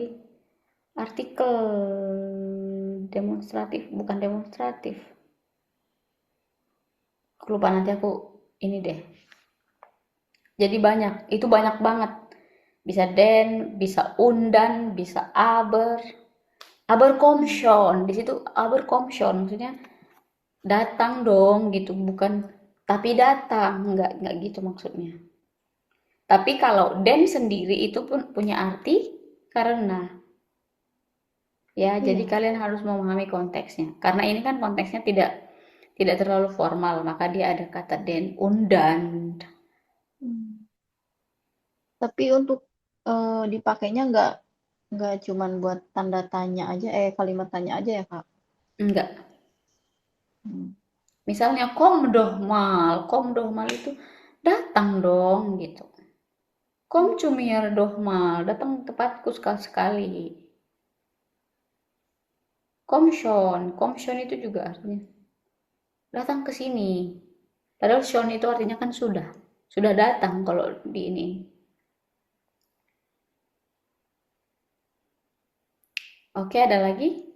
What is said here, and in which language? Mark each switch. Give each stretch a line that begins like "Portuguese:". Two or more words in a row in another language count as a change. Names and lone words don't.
Indonesian: Artikel demonstratif, bukan demonstratif. Aku lupa, nanti aku ini deh. Jadi itu banyak banget. Bisa den, bisa undan, bisa aber.
German: Aber schon,
Indonesian: di situ
German: aber schon
Indonesian: maksudnya datang dong gitu, bukan tapi datang, nggak gitu maksudnya. Tapi kalau den sendiri itu pun punya arti karena, Ya, jadi Iya. kalian harus memahami konteksnya. Karena ini kan konteksnya tidak terlalu formal, maka dia ada kata
German: den und dann.
Indonesian: Tapi untuk dipakainya nggak cuman buat tanda tanya aja, kalimat tanya aja ya Kak? Enggak. Hmm. Misalnya
German: kom doh mal
Indonesian: itu datang dong gitu.
German: Kom zu mir doch mal,
Indonesian: datang ke tempatku sekali-sekali.
German: Kom schon
Indonesian: itu juga artinya datang ke sini. Padahal schon itu artinya kan sudah datang kalau di ini. Oke, ada lagi?